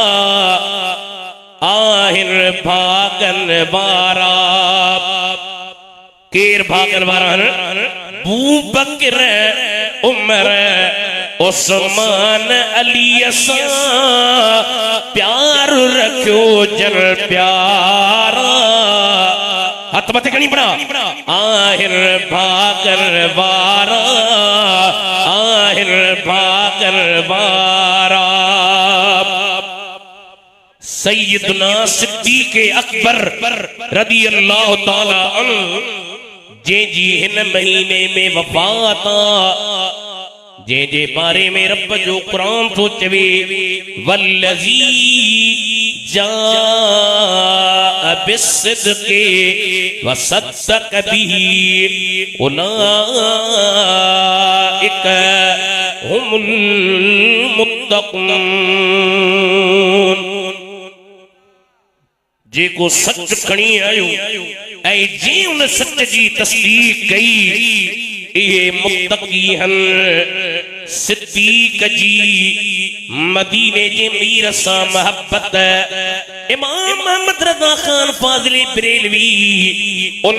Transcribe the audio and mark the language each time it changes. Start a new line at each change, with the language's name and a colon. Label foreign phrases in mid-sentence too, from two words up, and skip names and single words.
Sindhi: आहिनि भागन वारा केर भागन वारा बू बकर उमर उस्मान अली सां प्यार रखियो जन प्यारा हथ मथे खणी पड़ा आहिनि भागन वारा आहिनि भागन वारा सैयदना सिद्दीक़ अकबर
Arabic: رضي الله تعالى عنه
Sindhi: जी हिन महीने में वफ़ात जे बारे में रब जो कुरान तो चवे वल्लज़ी
Arabic: جاء بالصدق وصدق به أولئك هم المتقون.
Sindhi: जेको सच खणी आयो ऐं जी उन सच जी तस्दीक कई इहे मुत्तक़ी हन। सिद्दीक़ जी मदीने जे मीर सां मोहब्बत इमाम अहमद रज़ा खान फाज़िली बरेलवी उन